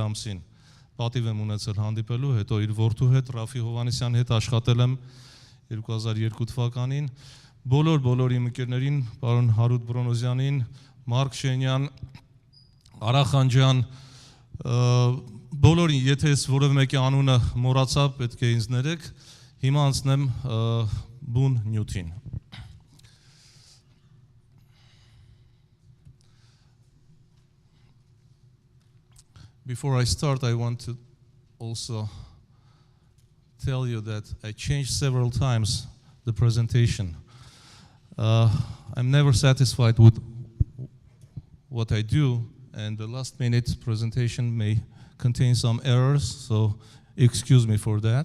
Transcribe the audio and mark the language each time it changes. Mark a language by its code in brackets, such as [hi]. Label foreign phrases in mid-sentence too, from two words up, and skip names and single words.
[hy] ամսին պատիվ եմ ունեցել հանդիպելու, հետո իր որդու հետ Ռաֆի Հովհաննիսյանի հետ աշխատել եմ 2002 թվականին, բոլոր իմ ընկերներին, պարոն Հարութ Բրոնոզյանին, Մարկ Շենյան, Արա Խանջյան, բոլորին, եթե ես որևէ մեկի անունը մոռացա, պետք է ինձ ներեք, հիմա անցնեմ բուն նյութին։ [en] Before I start, I want to also tell you that I changed several times the presentation. I'm never satisfied with what I do, and the last minute presentation may contain some errors, so excuse me for that.